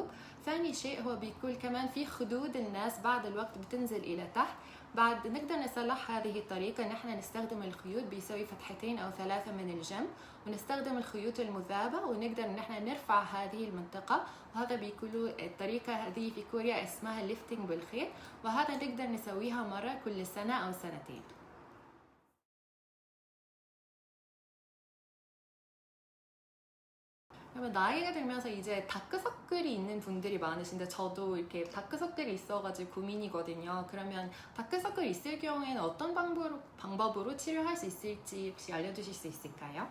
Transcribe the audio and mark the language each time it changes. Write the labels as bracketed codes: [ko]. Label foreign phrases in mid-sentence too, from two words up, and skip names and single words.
[ar] ثاني شيء هو بيقول كمان في خدود الناس بعد الوقت بتنزل إلى تحت، بعد نقدر نصلح هذه الطريقة إن احنا نستخدم الخيوط بيسوي فتحتين أو ثلاثة من الجنب، ونستخدم الخيوط المذابة ونقدر إن احنا نرفع هذه المنطقة. وهذا بيقولوا الطريقة هذه في كوريا اسمها ليفتنج بالخيط، وهذا نقدر نسويها مرة كل سنة أو سنتين. [ko] 그러면 나이가 들면서 이제 다크서클이 있는 분들이 많으신데, 저도 이렇게 다크서클이 있어가지고 고민이거든요. 그러면 다크서클 있을 경우에는 어떤 방법으로 치료할 수 있을지 혹시 알려주실 수 있을까요?